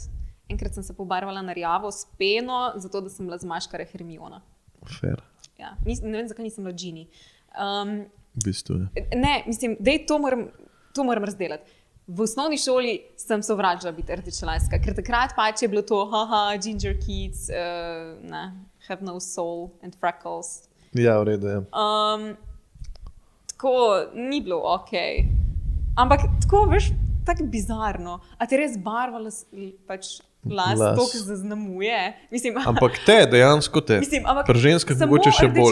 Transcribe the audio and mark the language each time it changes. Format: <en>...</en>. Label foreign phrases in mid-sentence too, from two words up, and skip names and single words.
<sl>Enkrat sem se pobarvala na rjavo s peno, zato da sem bila zmaškara Hermiona.</sl> <en>Fair.</en> <sl>Ja, ne vem, zakaj nisem bila Ginny. V bistvu, ja. Ne, mislim, dej to moram razdelati. V osnovni šoli sem sovražila biti rdečelaska, ker takrat pač je bilo to,</sl> <en>ginger kids, have no soul and freckles.</en> <sl>Ja, v redu, ja. Tako, ni bilo okej. Ampak tako, veš, tako bizarno. A te res barvala pač las, to, ki zaznamuje. Mislim, ampak dejansko te. Mislim, ampak pri ženskah mogoče še bolj.</sl>